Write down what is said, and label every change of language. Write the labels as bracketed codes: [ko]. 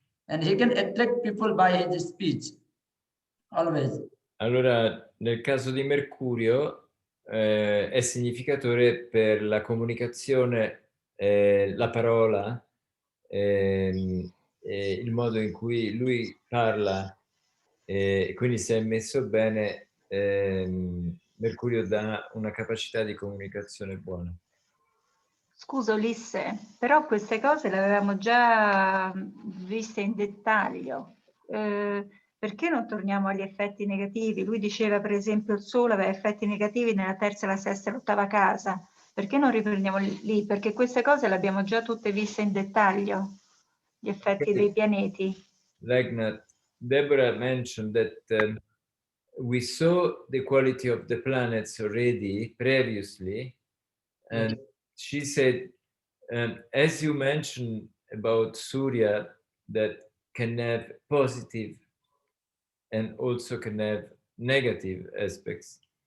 [en] And he can attract people by his speech, always. [it] Allora, nel caso di Mercurio, è significatore per la comunicazione, la parola, il modo in cui lui parla, quindi se è messo bene, Mercurio dà una capacità di comunicazione buona. Scusa Ulisse, però queste cose le avevamo già viste in dettaglio. Perché non torniamo agli effetti negativi? Lui diceva per esempio il Sole aveva effetti negativi nella 3ª, la 6ª e l'8ª casa. Perché non riprendiamo lì? Perché queste cose le abbiamo già tutte viste in dettaglio, gli effetti dei pianeti. Legnat [en] Deborah mentioned that we saw the quality of the planets already previously, and she said, as you mentioned about Surya, that can have positive and also can have negative aspects.